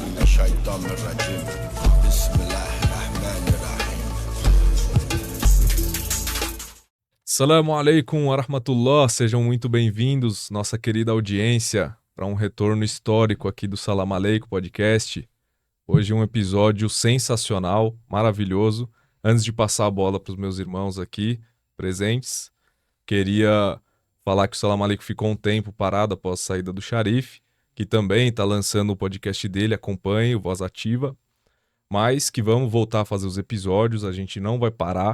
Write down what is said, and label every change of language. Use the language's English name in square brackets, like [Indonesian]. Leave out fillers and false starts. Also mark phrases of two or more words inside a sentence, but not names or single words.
[Arabic] الشيطان الرجيم بسم الله الرحمن الرحيم. السلام عليكم ورحمة الله, [Portuguese] sejam muito bem-vindos, nossa querida audiência, para um retorno histórico aqui do Salamaleiko Podcast. Hoje um episódio sensacional, maravilhoso. Antes de passar a bola para os meus irmãos aqui presentes, queria falar que o Salamaleiko ficou um tempo parado após a saída do Sharif, que também está lançando o podcast dele, acompanhe, o Voz Ativa, mas que vamos voltar a fazer os episódios, a gente não vai parar.